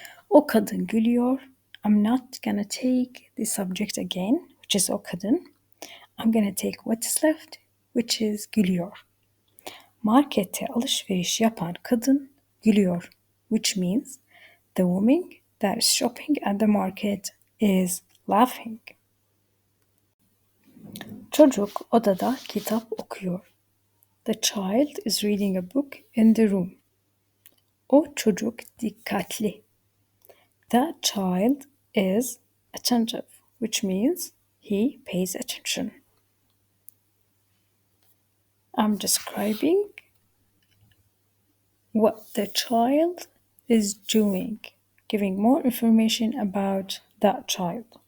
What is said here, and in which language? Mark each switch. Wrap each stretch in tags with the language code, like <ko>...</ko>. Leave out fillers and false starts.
<tr>O kadın gülüyor.</tr> <en>I'm not gonna take the subject again, which is</en> <tr>o kadın.</tr> <en>I'm gonna take what is left, which is gülüyor.</en> <tr>Markette alışveriş yapan kadın gülüyor,</tr> <en>which means the woman that is shopping at the market is laughing.</en> <tr>Çocuk odada kitap okuyor.</tr> <en>The child is reading a book in the room.</en> <tr>O çocuk dikkatli.</tr> <en>That child is attentive, which means he pays attention. I'm describing what the child is doing, giving more information about that child.</en>